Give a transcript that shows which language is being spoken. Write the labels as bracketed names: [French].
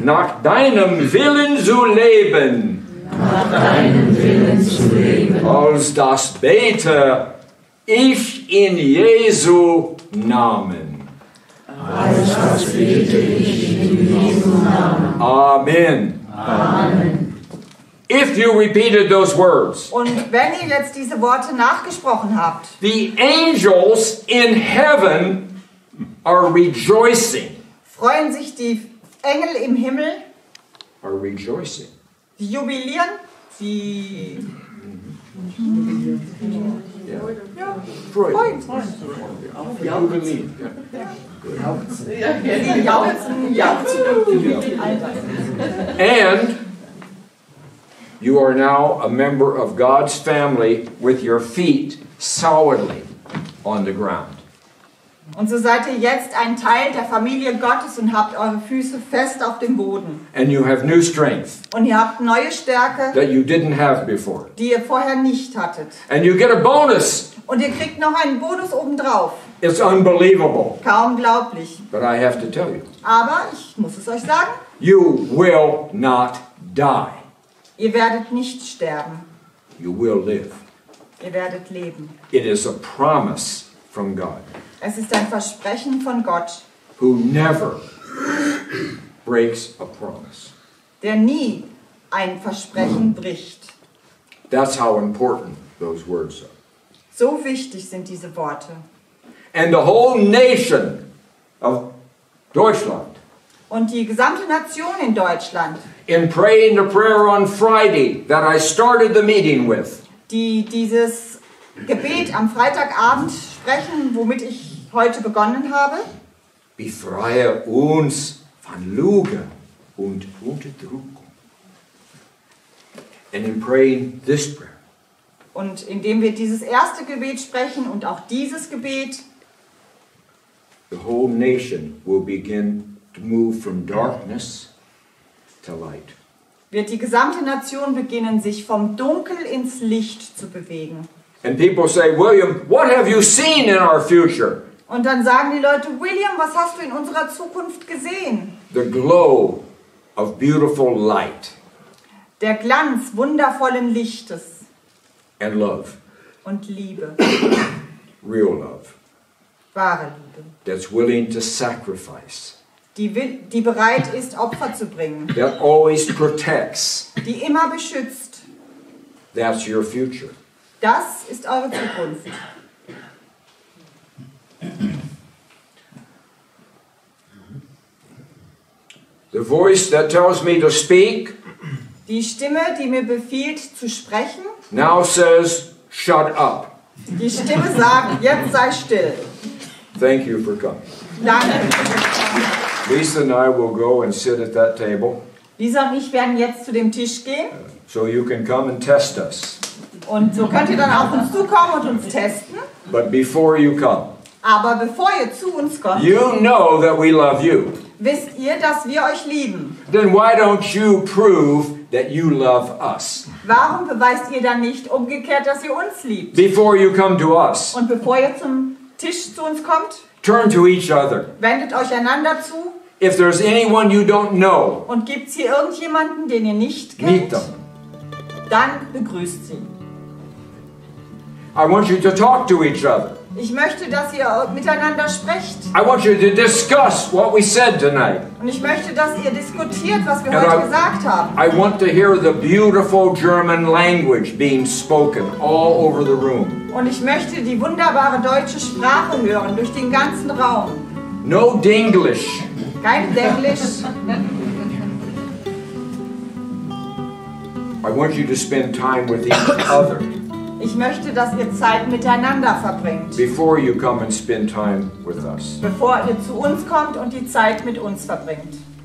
[German] nach deinem Willen zu leben, nach deinem Willen zu leben. als das bete ich in Jesu Namen. Als das bete ich in Jesu Namen. Amen. Amen. [English] If you repeated those words, [German] Und wenn ihr jetzt diese Worte nachgesprochen habt, [English] the angels in heaven are rejoicing. [German] freuen sich die Engel im Himmel, [English] Are rejoicing. [German] sie jubilieren, sie [English] Yeah. Freud. [German] freuen sich. [English] Jubilee. [German] Sie jauchzen, jauchzen. [English] And you are now a member of God's family with your feet solidly on the ground. [German] Und so seid ihr jetzt ein Teil der Familie Gottes und habt eure Füße fest auf dem Boden. [English] And you have new strength [German] Und ihr habt neue Stärke, [English] that you didn't have before. [German] die ihr vorher nicht hattet. [English] And you get a bonus. [German] Und ihr kriegt noch einen Bonus obendrauf. [English] It's unbelievable. [German] Kaum glaublich. [English] But I have to tell you, [German] Aber ich muss es euch sagen, [English] you will not die. [German] ihr werdet nicht sterben. [English] You will live. [German] Ihr werdet leben. [English] It is a promise from God, [German] Es ist ein Versprechen von Gott, [English] who never breaks a promise. [German] der nie ein Versprechen bricht. [English] That's how important those words are. [German] So wichtig sind diese Worte. [English] And the whole nation of Deutschland, [German] Und die gesamte Nation in Deutschland, [English] in praying the prayer on Friday that I started the meeting with, [German] die dieses Gebet am Freitagabend sprechen, womit ich heute begonnen habe, befreie uns von Lüge und Unterdrückung. [English] And in praying this prayer, [German] und indem wir dieses erste Gebet sprechen und auch dieses Gebet, [English] the whole nation will begin to move from darkness to light. [German] wird die gesamte Nation beginnen, sich vom Dunkel ins Licht zu bewegen. [English] And people say, William, what have you seen in our future? [German] Und dann sagen die Leute, William, was hast du in unserer Zukunft gesehen? [English] The glow of beautiful light [German] Der Glanz wundervollen Lichtes [English] and love, [German] und Liebe, [English] real love, [German] wahre Liebe, [English] that's willing to sacrifice, [German] die bereit ist, Opfer zu bringen, [English] that always protects. [German] die immer beschützt. [English] That's your future. [German] Das ist eure Zukunft. [English] The voice that tells me to speak [German] Die Stimme, die mir befiehlt zu sprechen, [English] now says, shut up. [German] die Stimme sagt, jetzt sei still. [English] Thank you for coming. [German] Danke. [English] Lisa and I will go and sit at that table [German] Lisa und ich werden jetzt zu dem Tisch gehen [English] so you can come and test us. [German] und so könnt ihr dann auf uns zukommen und uns testen. [English] But before you come, [German] Aber bevor ihr zu uns kommt, [English] you know that we love you. [German] wisst ihr, dass wir euch lieben. [English] Then why don't you prove that you love us [German] Warum beweist ihr dann nicht umgekehrt, dass ihr uns liebt? [English] before you come to us? [German] Und bevor ihr zum Tisch zu uns kommt, [English] Turn to each other. [German] wendet euch einander zu. [English] If there's anyone you don't know, [German] Und gibt es hier irgendjemanden, den ihr nicht [English] meet [German] kennt, [English] them. [German] dann begrüßt sie. [English] I want you to talk to each other. [German] Ich möchte, dass ihr miteinander sprecht. [English] I want you to discuss what we said tonight. [German] Und ich möchte, dass ihr diskutiert, was wir [English] And [German] heute gesagt haben. [English] I want to hear the beautiful German language being spoken all over the room. [German] Und ich möchte die wunderbare deutsche Sprache hören, durch den ganzen Raum. [English] No Dinglish. [German] Kein Denglisch. [English] I want you to spend time with each other [German] Ich möchte, dass ihr Zeit miteinander verbringt, [English] before you come and spend time with us. [German] bevor ihr zu uns kommt und die Zeit mit uns verbringt.